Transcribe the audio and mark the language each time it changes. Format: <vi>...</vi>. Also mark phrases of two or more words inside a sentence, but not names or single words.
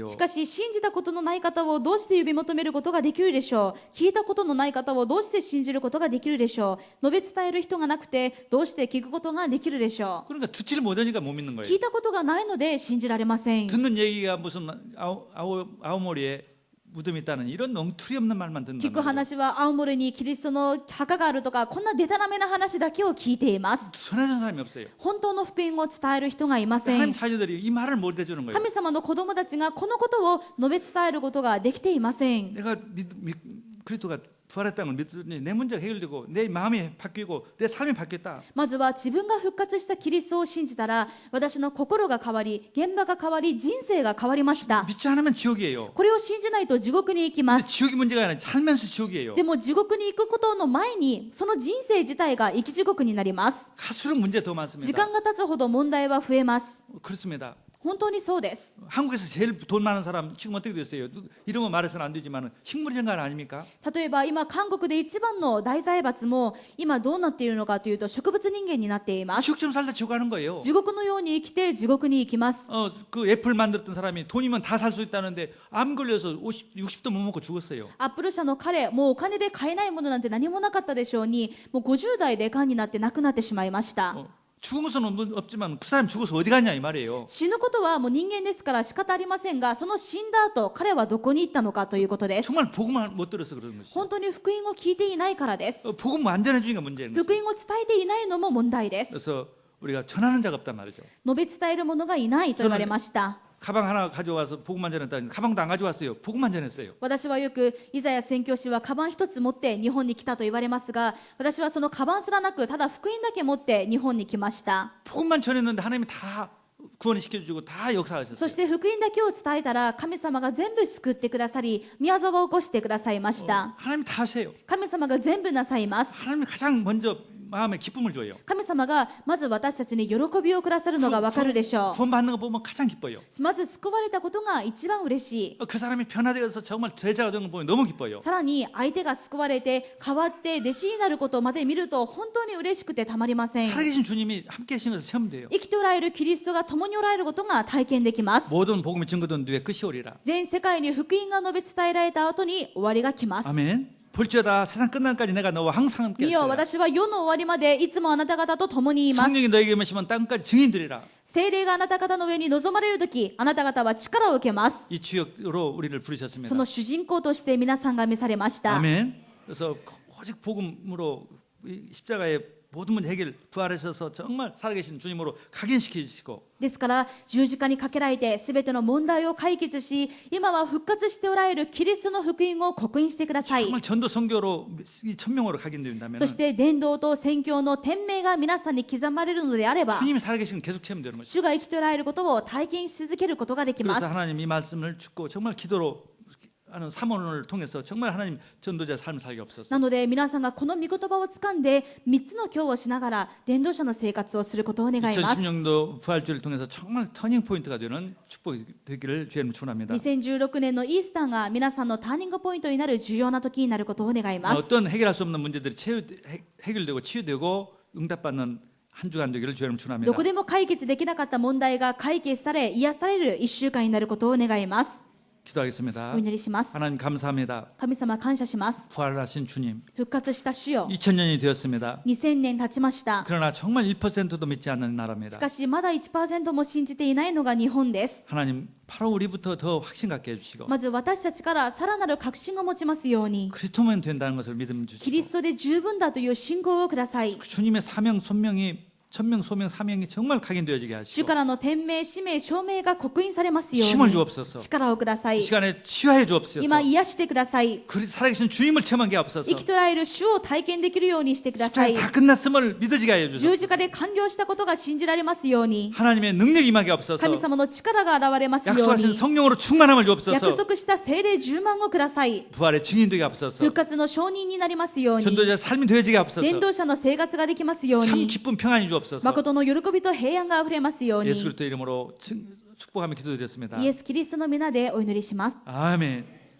<ja>しかし信じたことのない方をどうして呼び求めることができるでしょう。聞いたことのない方をどうして信じることができるでしょう。述べ伝える人がなくてどうして聞くことができるでしょ</ja> <ko>그러니까 듣지를 못하니까 못 믿는</ko> <ja>う。</ja> <ko>거예요.</ko> <ja>聞いたことがないので信じられません。</ja> <ko>듣는 얘기가 무슨 아오모리에 무덤이 있다는 이런 엉터리 없는 말만</ko> <ja>聞</ja> <ko>듣는다.</ko> <ja>く話は青森にキリストの墓があるとか、こんなデタラメな話だけを聞いています。</ja> <ko>전해준 사람이 없어요.</ko> <ja>本当の福音を伝える人がいませ</ja> <ko>하나님</ko> <ja>ん。</ja> <ko>자녀들이 이 말을 못 해주는 거예요.</ko> <ja>神様の子供たちがこのことを述べ伝えることができていません。</ja> <ko>내가 그리스도가 부활했다는 걸 믿더니 내 문제가 해결되고 내 마음이 바뀌고 내 삶이 바뀌었다.</ko> <ja>まずは自分が復活したキリストを信じたら、私の心が変わり、現場が変わり、人生が変わりました。</ja> <ko>믿지 않으면 지옥이에요.</ko> <ja>これを信じないと地獄に行きま</ja> <ko>근데</ko> <ja>す。</ja> <ko>지옥이 문제가 아니라 살면서 지옥이에요.</ko> <ja>でも地獄に行くことの前に、その人生自体が生き地獄になります。</ja> <ko>갈수록 문제 더</ko> <ja>時</ja> <ko>많습니다.</ko> <ja>間が経つほど問題は増えます。</ja> <ko>그렇습니다.</ko> <ja>本当にそうです。</ja> <ko>한국에서 제일 돈 많은 사람 지금 어떻게 됐어요? 이런 거 말해서는 안 되지만 식물인간 아닙니까?</ko> <ja>例えば今韓国で一番の大財閥も今どうなっているのかというと植物人間になっています。</ja> <ko>지옥처럼 살다 지옥 가는 거예요.</ko> <ja>地獄のように生きて地獄に行きます。</ja> <ko>그 애플 만들었던 사람이 돈이면 다 살 수 있다는데 암 걸려서 60도 못 먹고 죽었어요.</ko> <ja>アップル社の彼、もうお金で買えないものなんて何もなかったでしょうに、もう50代で癌になって亡くなってしまいました。</ja> <ko>죽은 것은 없지만 그 사람 죽어서 어디 갔냐 이 말이에요.</ko> <ja>死ぬことはもう人間ですから仕方ありませんが、その死んだ後彼はどこに行ったのかということです。</ja> <ko>정말 복음을 못 들어서 그런 것이죠.</ko> <ja>本当に福音を聞いていないからです。</ja> <ko>복음 완전해 주니까 문제인</ko> <ja>福</ja> <ko>거죠.</ko> <ja>音を伝えていないのも問題です。</ja> <ko>그래서 우리가 전하는 자가 없단 말이죠.</ko> <ja>述べ伝える者がいないと言われました。</ja> <ko>가방 하나 가져와서 복음만 전했다. 가방도 안 가져왔어요. 복음만 전했어요.</ko> <ja>私はよくイザヤ宣教師はカバン一つ持って日本に来たと言われますが、私はそのカバンすらなくただ福音だけ持って日本に来ました。</ja> <ko>복음만 전했는데 하나님이 다 구원을 시켜주고 다 역사하셨어요.</ko> <ja>そして福音だけを伝えたら神様が全部救ってくださり、宮沢を起こしてくださいました。</ja> <ko>하나님 다 하세요.</ko> <ja>神様が全部なさいます。</ja> <ko>하나님이 가장 먼저 마음에 기쁨을 줘요.</ko> <ja>神様がまず私たちに喜びをくださるのがわかるでしょ</ja> <ko>구원받는 거 보면 가장 기뻐요.</ko> <ja>う。まず救われたことが一番嬉しい。</ja> <ko>그 사람이 변화되어서 정말 제자가 된 거 보면 너무 기뻐요.</ko> <ja>さらに相手が救われて変わって弟子になることまで見ると本当に嬉しくてたまりません。</ja> <ko>살아계신 주님이 함께 하신 것을 체험돼요.</ko> <ja>生きておられるキリストが共におられることが体験できます。</ja> <ko>모든 복음이 증거된 뒤에 끝이 오리라.</ko> <ja>全世界に福音が述べ伝えられた後に終わりが来ます。</ja> <ko>아멘. 볼지어다 세상 끝날까지 내가 너와 항상 함께</ko> <ja>見よ、</ja> <ko>있으리라.</ko> <ja>私は世の終わりまでいつもあなた方と共にいます。</ja> <ko>성령이 너에게 임하시면 땅까지 증인들이라.</ko> <ja>聖霊があなた方の上に臨まれるとき、あなた方は力を受けます。</ja> <ko>이 주역으로 우리를 부르셨습니다.</ko> <ja>その主人公として皆さんが召されました。</ja> <ko>아멘. 그래서 오직 복음으로 이 십자가의 모든 문제 해결 부활하셔서 정말 살아계신 주님으로 각인시켜 주시고</ko> <ja>ですから十字架にかけられて全ての問題を解決し、今は復活しておられるキリストの福音を刻印してください。</ja> <ko>정말 전도 선교로 이 천명으로 각인된다면</ko> <ja>そして伝道と宣教の天命が皆さんに刻まれるのであれば、</ja> <ko>주님이 살아계신 계속 체험되는 것이죠.</ko> <ja>主が生きておられることを体験し続けることができま</ja> <ko>그래서</ko> <ja>す。</ja> <ko>하나님 이 말씀을 듣고 정말 기도로 하는 사모를 통해서 정말 하나님 전도자의 삶을 살게 없어서</ko> <ja>なので皆さんがこの御言葉をつかんで3つの教をしながら伝道者の生活をすることを願います。</ja> <ko>2016년도 부활주를 통해서 정말 터닝 포인트가 되는 축복이 되기를 주님 축원합니다.</ko> <ja>2016 年のイースターが皆さんのターニングポイントになる重要な時になることを願います。</ja> <ko>어떤 해결할 수 없는 문제들이 해결되고 치유되고 응답받는 한 주간 되기를 주님 축원합니다.</ko> <ja>どこでも解決できなかった問題が解決され癒される1週間になることを願います。</ja> <ko>기도하겠습니다.</ko> <ja>お祈りします。</ja> <ko>하나님 감사합니다.</ko> <ja>神様感謝します。</ja> <ko>부활하신 주님</ko> <ja>復活した主よ、</ja> <ko>2000년이 되었습니다.</ko> <ja>2000 年経ちました。</ja> <ko>그러나 정말 1%도 믿지 않는</ko> <ja>し</ja> <ko>나라입니다.</ko> <ja>かしまだ 1% も信じていないのが日本です。</ja> <ko>하나님 바로 우리부터 더 확신 갖게 해주시고</ko> <ja>まず私たちからさらなる確信を持ちますように、</ja> <ko>그리스도면 된다는 것을 믿음</ko> <ja>キリ</ja> <ko>주시고</ko> <ja>ストで十分だという信仰をください。</ja> <ko>주님의 사명 소명이 천명 소명 사명이 정말 각인되어지게</ko> <ja>主</ja> <ko>하시고</ko> <ja>からの天命使命証明が刻印されますよう</ja> <ko>힘을</ko> <ja>に</ja> <ko>주옵소서.</ko> <ja>力をくださ</ja> <ko>이</ko> <ja>い。</ja> <ko>시간에 치유해 주옵소서.</ko> <ja>今癒してください。</ja> <ko>그리 살아계신 주님을 체험하게 하옵소서.</ko> <ja>生きとられる主を体験できるようにしてください。</ja> <ko>다 끝났음을 믿어지게 하여</ko> <ja>十</ja> <ko>주소서.</ko> <ja>字架で完了したことが信じられますように、</ja> <ko>하나님의 능력이 임하게 하옵소서.</ko> <ja>神様の力が現れますよう</ja> <ko>약속하신</ko> <ja>に、</ja> <ko>성령으로 충만함을</ko> <ja>約</ja> <ko>주옵소서.</ko> <ja>束した聖霊10万をください。</ja> <ko>부활의 증인되게 하옵소서.</ko> <ja>復活の証人になりますように、</ja> <ko>전도자의 삶이 되어지게 하옵소서.</ko> <ja>伝道者の生活ができますよう</ja> <ko>참</ko> <ja>に、</ja> <ko>기쁜 평안이 주옵소서.</ko> <ja>誠の喜びと平安があふれますよう</ja> <ko>예수</ko> <ja>に、</ja> <ko>그리스도 이름으로 축복하며 기도드렸습니다.</ko> <ja>イエス・キリストの皆でお祈りします。</ja> <ko>아멘.</ko>